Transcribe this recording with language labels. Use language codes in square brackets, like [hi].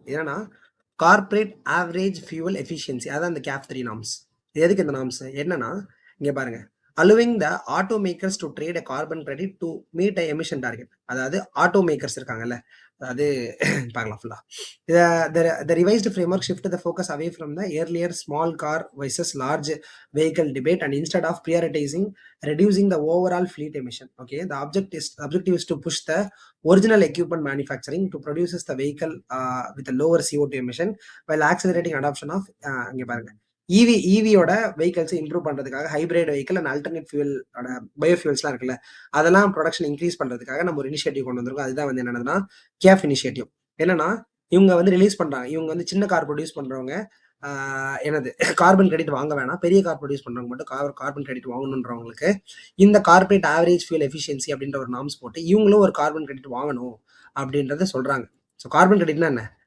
[ta] என்னன்னா corporate average fuel efficiency, அதான் இந்த CAF 3 நார்ம்ஸ். எதுக்கு இந்த நார்ம்ஸ்? என்னன்னா இங்க பாருங்க, [en] Allowing the auto makers to trade a carbon credit to meet a emission target. [ta] அதாவது ஆட்டோ மேக்கர்ஸ் இருக்காங்கல்ல, அதாவது பார்க்கலாம் ஃபுல்லா. [en] The revised framework shifted the focus away from the earlier small car versus large vehicle debate, and instead of prioritizing reducing the overall fleet emission. Okay, the objective is to push the original equipment manufacturing to produces the vehicle with a lower CO2 emission while accelerating adoption of [ta] இங்க பாருங்க, ஈவியோட vehicles improve பண்றதுக்காக hybrid vehicle and alternate fuel பயோஃபியூல்ஸ்லாம் இருக்குல்ல, அதெல்லாம் production increase பண்றதுக்காக நம்ம ஒரு initiative கொண்டு வந்திருக்கோம். அதுதான் வந்து என்னன்னா கேஃப் இனிஷியேட்டிவ். என்னன்னா இவங்க வந்து ரிலீஸ் பண்றாங்க, இவங்க வந்து சின்ன கார் ப்ரொடியூஸ் பண்றவங்க என்னது கார்பன் கிரெடிட் வாங்க வேணாம், பெரிய கார் ப்ரொடியூஸ் பண்றவங்க மட்டும் கார்பன் கிரெடிட் வாங்கணுன்றவங்களுக்கு இந்த கார்பரேட் ஆவரேஜ் ஃபியூல் எஃபிஷியன்சி அப்படின்ற ஒரு நார்ம்ஸ் போட்டு இவங்களும் ஒரு கார்பன் கிரெடிட் வாங்கணும் அப்படின்றத சொல்றாங்க. ஸோ கார்பன் கிரெடிட்னா என்ன?